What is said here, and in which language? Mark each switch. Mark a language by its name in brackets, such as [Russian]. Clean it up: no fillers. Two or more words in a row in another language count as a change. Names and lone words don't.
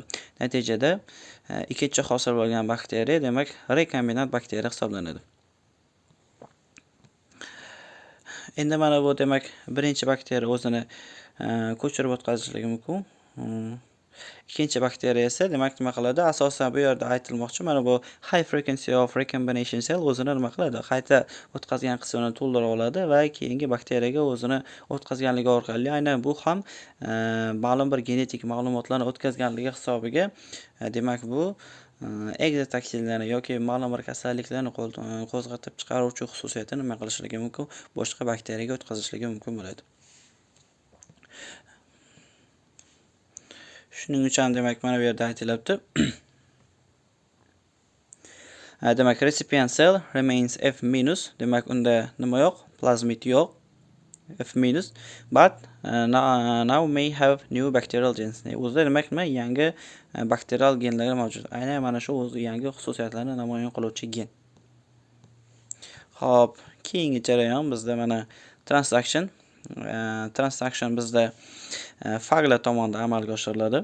[Uzbek] Natijada ikkinchi hosil bo'lgan bakteriya demak rekombinant bakteriya hisoblanadi. Endi mana bu demak birinchi bakteriya o'zini ko'chirib o'tkazishligi mumkin. Ikkinchi bakteriya esa demak nima qiladi? Asosan bu yerda aytilmoqchi, mana bu [English] high frequency of recombination cell [Uzbek] o'zini nima qiladi? Qayta o'tkazgan qismini to'ldirib oladi va keyingi bakteriyaga o'zini o'tkazganligi orqali aynan bu ham ma'lum bir genetik ma'lumotlarni o'tkazganligi hisobiga demak bu egzotoksinlarni yoki ma'lum bir kasalliklarni qo'zg'atib chiqaruvchi xususiyatini nima qilishligi mumkin? Boshqa bakteriyaga o'tkazishligi mumkin bo'ladi. Shuning uchun demak mana bu yerda aytilyapti. [English] Demak recipient cell remains F minus. [Uzbek] Demak unda nima yo'q? Plazmid yo'q. [English] F minus. But now may have new bacterial genes. [Uzbek] O'zida demak nima? Yangi bakterial genlar mavjud. Aynan mana shu o'z yangi xususiyatlarni namoyon qiluvchi gen. Xo'p, keyingi jarayon bizda mana transaction. Transaction bizda faglar tomonidan amalga oshiriladi.